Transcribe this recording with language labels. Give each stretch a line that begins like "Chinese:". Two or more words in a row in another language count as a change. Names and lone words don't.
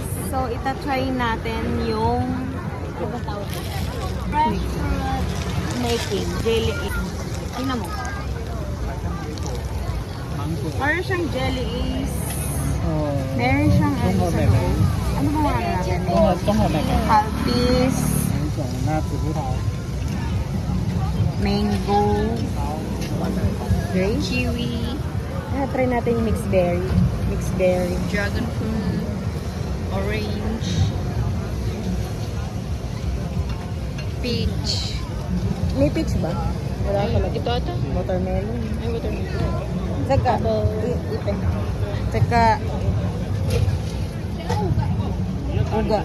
Filipino: So, itatry natin yung
English: fresh fruit making jelly ace.
Filipino: Tingnan mo. Parang siyang
English: jelly ace.
Filipino: Meron siyang ano sa loob. Ano ba mga natin?
Chinese: 综合那个 Halpis, 有一种那紫葡萄，
English: mango, grape, kiwi.
Filipino: Try natin yung
English: mixed berry. Mixed berry. Dragon fruit, orange, peach.
Filipino: May peach ba? Wala talaga. Ito ata.
English: Watermelon.
Filipino: Ay, watermelon. Tsaka, ipe. Tsaka, uga.